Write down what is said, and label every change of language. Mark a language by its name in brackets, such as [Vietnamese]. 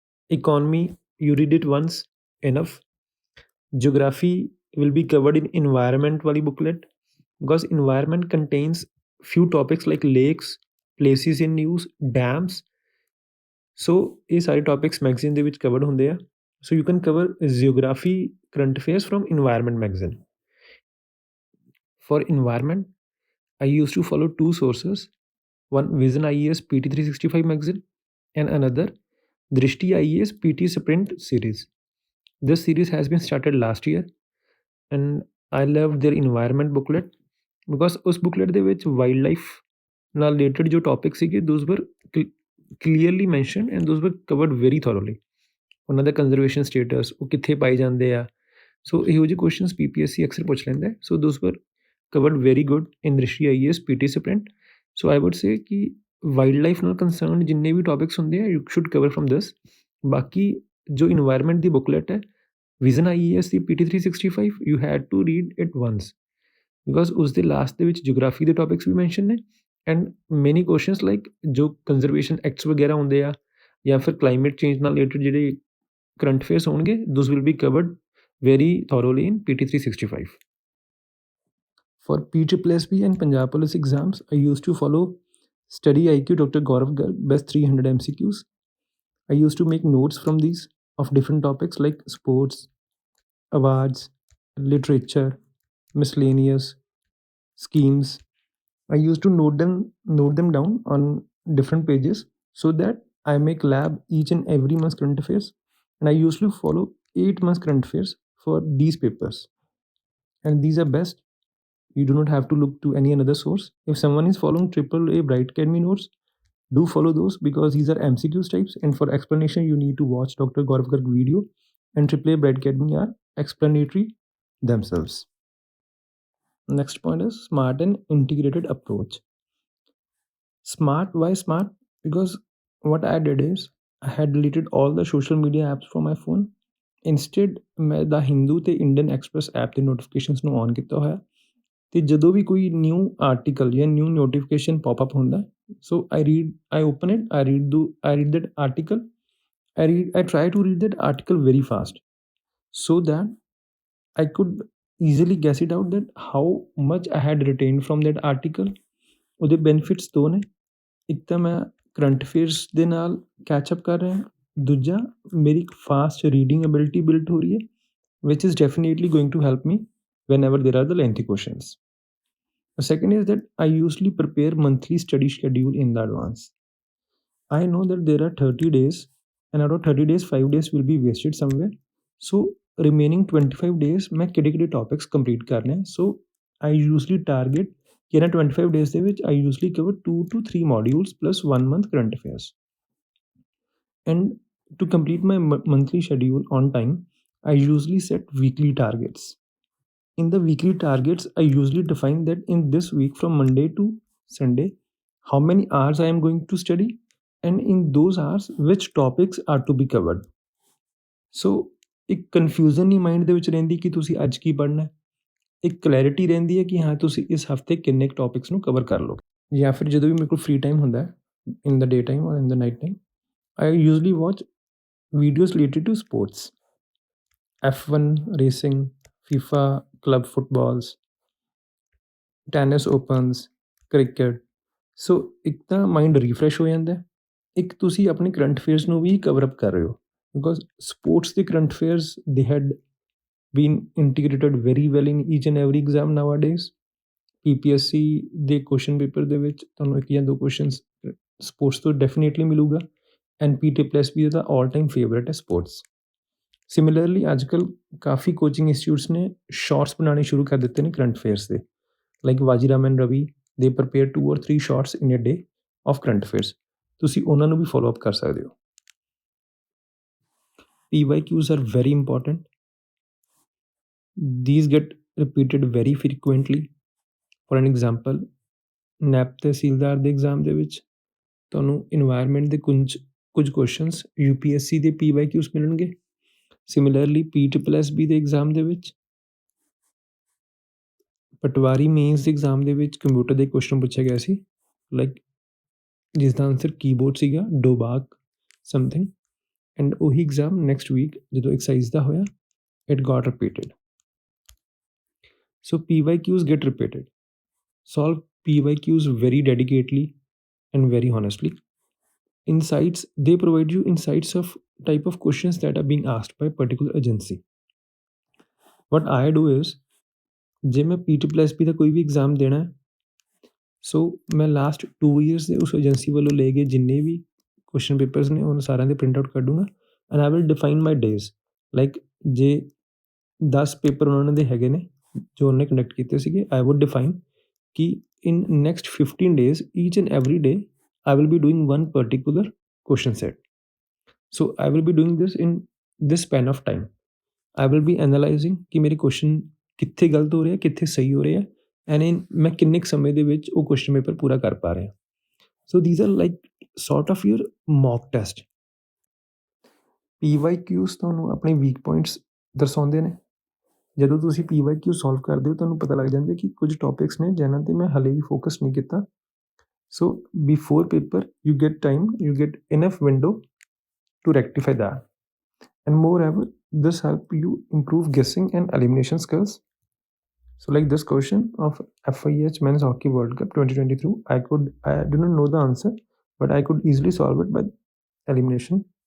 [English] Economy, you read it once enough. Geography will be covered in environment ਵਾਲੀ booklet, because environment contains few topics like lakes, places in news, dams. So [Punjabi] ਇਹ ਸਾਰੇ topics magazine ਦੇ ਵਿੱਚ covered ਹੁੰਦੇ ਆ। [English] So you can cover geography current affairs from environment magazine. For environment, I used to follow 2 sources, one Vision IAS PT 365 magazine and another Drishti IAS PT Sprint series. This series has been started last year and I loved their environment booklet, because [Punjabi] ਉਸ booklet ਦੇ ਵਿੱਚ wild life ਨਾਲ related ਜੋ topic ਸੀਗੇ, [English] Those were clearly mentioned and those were covered very thoroughly. [Punjabi] ਉਹਨਾਂ ਦਾ conservation status, ਉਹ ਕਿੱਥੇ ਪਾਏ ਜਾਂਦੇ ਆ, ਸੋ ਇਹੋ ਜਿਹੇ ਕੁਐਸਚਨਸ PPSC ਅਕਸਰ ਪੁੱਛ ਲੈਂਦਾ ਹੈ। [English] So those were covered very good in Drishti IAS PT sprint. So I would say ਕਿ wildlife ਨਾਲ concern ਜਿੰਨੇ ਵੀ topics ਹੁੰਦੇ ਆ you should cover from this. ਬਾਕੀ ਜੋ ਇਨਵਾਇਰਮੈਂਟ ਦੀ ਬੁੱਕਲੈਟ ਹੈ ਵਿਜ਼ਨ IAS ਦੀ PT 365 you had to read it once, because ਉਸ ਦੇ ਲਾਸਟ ਦੇ ਵਿੱਚ ਜਿਓਗ੍ਰਾਫੀ ਦੇ ਟੌਪਿਕਸ ਵੀ ਮੈਂਸ਼ਨ ਨੇ ਐਂਡ ਮੈਨੀ ਕੁਐਸਚਨਸ ਲਾਈਕ ਜੋ ਕੰਜ਼ਰਵੇਸ਼ਨ ਐਕਟਸ ਵਗੈਰਾ ਹੁੰਦੇ ਆ ਜਾਂ ਫਿਰ ਕਲਾਈਮੇਟ ਚੇਂਜ ਨਾਲ ਰਿਲੇਟਡ ਜਿਹੜੇ ਕਰੰਟ ਅਫੇਅਰਸ ਹੋਣਗੇ those will be covered very thoroughly in PT 365. For PPSC and Punjab Police exams, I used to follow Study IQ Dr. Gaurav Garg, best 300 MCQs. I used to make notes from these of different topics like sports, awards, literature, miscellaneous, schemes. I used to note them down on different pages so that I make lab each and every month's current affairs, and I used to follow 8 months current affairs for these papers, and these are best. You do not have to look to any another source. If someone is following AAA Bright Academy notes, do follow those because these are MCQs types, and for explanation you need to watch Dr. Gaurav Garg video, and AAA Bright Academy are explanatory themselves. Next point is smart and integrated approach. Smart, why smart? Because what I did is I had deleted all the social media apps from my phone. Instead ਮੈਂ the Hindu ਅਤੇ Indian Express app ਦੇ notifications ਨੂੰ on ਕੀਤਾ ਹੋਇਆ, [Punjabi] ਅਤੇ ਜਦੋਂ ਵੀ [English] ਕੋਈ new article ਜਾਂ new notification popup ਹੁੰਦਾ so I open it, I read that article, I try to read that article very fast so that I could easily guess it out that how much I had retained from that article. [Punjabi] ਉਹਦੇ benefits ਦੋ ਨੇ, ਇੱਕ ਤਾਂ ਮੈਂ current affairs ਦੇ ਨਾਲ ketchup ਕਰ ਰਿਹਾ, ਦੂਜਾ ਮੇਰੀ ਇੱਕ ਫਾਸਟ ਰੀਡਿੰਗ ਐਬਿਲਿਟੀ ਬਿਲਡ ਹੋ ਰਹੀ ਹੈ [English] which is definitely going to help me whenever there are the lengthy questions. The second is that I usually prepare monthly study schedule in the advance. I know that there are 30 days and out of 30 days 5 days will be wasted somewhere, so remaining 25 days मैं ਕਿਹੜੇ topics complete ਕਰਨੇ हैं. So I usually target कि ਇਹਨਾਂ 25 days ਦੇ ਵਿੱਚ I usually cover 2 to 3 modules plus 1 month current affairs. And to complete my monthly schedule on time, I usually set weekly targets. In the weekly targets, I usually define that in this week from Monday to Sunday, how many hours I am going to study, and in those hours, which topics are to be covered. [Punjabi] So, ਇੱਕ confusion ਨਹੀਂ mind ਦੇ ਵਿੱਚ ਰਹਿੰਦੀ ਕਿ ਤੁਸੀਂ ਅੱਜ ਕੀ ਪੜ੍ਹਨਾ ਹੈ, ਇੱਕ ਕਲੈਰਿਟੀ ਰਹਿੰਦੀ ਹੈ ਕਿ ਹਾਂ ਤੁਸੀਂ ਇਸ ਹਫਤੇ ਕਿੰਨੇ ਟੌਪਿਕਸ ਨੂੰ ਕਵਰ ਕਰ ਲਓਗੇ। ਜਾਂ ਫਿਰ ਜਦੋਂ ਵੀ ਮੇਰੇ ਕੋਲ ਫ੍ਰੀ ਟਾਈਮ ਹੁੰਦਾ [English] In the day time or in the night time, I usually watch videos related to sports, F1 racing, FIFA club footballs, tennis opens, cricket. So [Punjabi] ਇੱਕ ਤਾਂ ਮਾਈਂਡ ਰੀਫਰੈਸ਼ ਹੋ ਜਾਂਦਾ, [English] ਇੱਕ ਤੁਸੀਂ ਆਪਣੇ ਕਰੰਟ ਅਫੇਅਰਸ ਨੂੰ ਵੀ ਕਵਰ ਅਪ ਕਰ ਰਹੇ ਹੋ, ਬਿਕੋਜ਼ ਸਪੋਰਟਸ ਦੇ ਕਰੰਟ ਅਫੇਅਰਸ ਦੇ had been integrated very well in each and every exam nowadays. [Punjabi] PPSC ਦੇ ਕੁਐਸਚਨ ਪੇਪਰ ਦੇ ਵਿੱਚ ਤੁਹਾਨੂੰ ਇੱਕ ਜਾਂ ਦੋ ਕੁਐਸਚਨਸ ਸਪੋਰਟਸ ਤੋਂ ਡੈਫੀਨੇਟਲੀ ਮਿਲੂਗਾ, and PPSC ਦਾ all time favourite ਹੈ ਸਪੋਰਟਸ। ਸਿਮਿਲਰਲੀ ਅੱਜ ਕੱਲ੍ਹ ਕਾਫੀ ਕੋਚਿੰਗ ਇੰਸਟੀਟਿਊਟਸ ਨੇ ਸ਼ਾਰਟਸ ਬਣਾਉਣੇ ਸ਼ੁਰੂ ਕਰ ਦਿੱਤੇ ਨੇ ਕਰੰਟ ਅਫੇਅਰਸ ਦੇ, ਲਾਈਕ ਵਾਜੀਰਾਮ ਐਂਡ ਰਵੀ ਦੇ prepare 2 or 3 shorts in a day of current affairs, ਤੁਸੀਂ ਉਹਨਾਂ ਨੂੰ ਵੀ ਫੋਲੋ ਅਪ ਕਰ ਸਕਦੇ ਹੋ। [English] PYQs are very important. These get repeated very frequently. For an example, [Punjabi] Naib Tehsildar ਦੇ ਐਗਜ਼ਾਮ ਦੇ ਵਿੱਚ ਤੁਹਾਨੂੰ ਇਨਵਾਇਰਮੈਂਟ ਦੇ ਕੁਝ ਕੁਐਸਚਨਸ UPSC ਦੇ PYQs ਮਿਲਣਗੇ। ਸਿਮਿਲਰਲੀ PPSC ਦੇ ਐਗਜ਼ਾਮ ਦੇ ਵਿੱਚ ਪਟਵਾਰੀ ਮੇਨਸ ਦੇ ਐਗਜ਼ਾਮ ਦੇ ਵਿੱਚ ਕੰਪਿਊਟਰ ਦੇ ਕੁਐਸਚਨ ਪੁੱਛਿਆ ਗਿਆ ਸੀ, ਲਾਈਕ ਜਿਸ ਦਾ ਆਨਸਰ ਕੀਬੋਰਡ ਸੀਗਾ, ਡੋਬਾਕ ਸਮਥਿੰਗ, ਐਂਡ ਉਹੀ ਐਗਜ਼ਾਮ ਨੈਕਸਟ ਵੀਕ ਜਦੋਂ ਐਕਸਾਈਜ਼ ਦਾ ਹੋਇਆ it Gat repeated. [English] So PYQs get repeated. Solve PYQs very dedicatedly and very honestly. Insights, they provide you insights of type of questions that are being asked by a particular agency. What I do is, [Punjabi] ਜੇ ਮੈਂ PPSC ਦਾ ਕੋਈ ਵੀ exam ਦੇਣਾ ਸੋ ਮੈਂ last 2 years ਦੇ ਉਸ agency ਵੱਲੋਂ ਲਏ ਗਏ ਜਿੰਨੇ ਵੀ ਕੁਐਸਚਨ ਪੇਪਰਸ ਨੇ ਉਹਨਾਂ ਸਾਰਿਆਂ ਦੇ print out ਕੱਢੂੰਗਾ, [English] And I will define my days, like ਜੇ 10 paper ਉਹਨਾਂ ਦੇ ਹੈਗੇ ਨੇ ਜੋ ਉਹਨੇ ਕੰਡਕਟ ਕੀਤੇ ਸੀਗੇ, ਆਈ ਵੁੱਡ ਡਿਫਾਈਨ ਕਿ in next 15 days each and every day I will be doing one particular question set. So I will be doing this in this span of time. [Hindi] I will be analysing कि मेरे question कित्थे गलत हो रहे हैं, कित्थे सही हो रहे हैं, एंड मैं किन्ने कु समय [Punjabi] ਦੇ ਵਿੱਚ ਉਹ [Hindi] क्वेश्चन पेपर पूरा कर पा ਰਿਹਾ। [English] So these are like sort of your mock test. [Punjabi] PYQs ਤੁਹਾਨੂੰ ਆਪਣੇ ਵੀਕ ਪੁਆਇੰਟਸ ਦਰਸਾਉਂਦੇ ਨੇ। ਜਦੋਂ ਤੁਸੀਂ PYQ ਸੋਲਵ ਕਰਦੇ ਹੋ ਤੁਹਾਨੂੰ ਪਤਾ ਲੱਗ ਜਾਂਦਾ ਕਿ ਕੁਝ ਟੌਪਿਕਸ ਨੇ ਜਿਨ੍ਹਾਂ 'ਤੇ ਮੈਂ ਹਾਲੇ ਵੀ ਫੋਕਸ ਨਹੀਂ ਕੀਤਾ। [English] So before paper, you get time, you get enough window to rectify that. And moreover, this help you improve guessing and elimination skills. So like this question of FIH Men's Hockey World Cup 2023, I do not know the answer, but I could easily solve it by elimination.